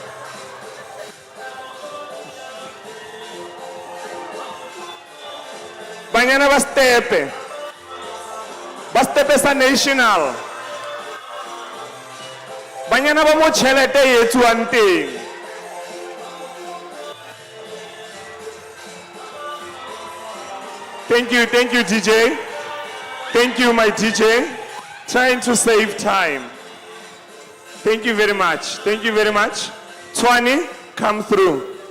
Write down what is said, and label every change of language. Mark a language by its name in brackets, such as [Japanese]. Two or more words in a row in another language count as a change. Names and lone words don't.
[Southern Sotho] Banyana ba stepe. Ba stepe sa national. Banyana ba mo tšhelete e etsuwang teng. [English] Thank you, DJ. Thank you, my DJ. Trying to save time. Thank you very much. Tshwane, come through.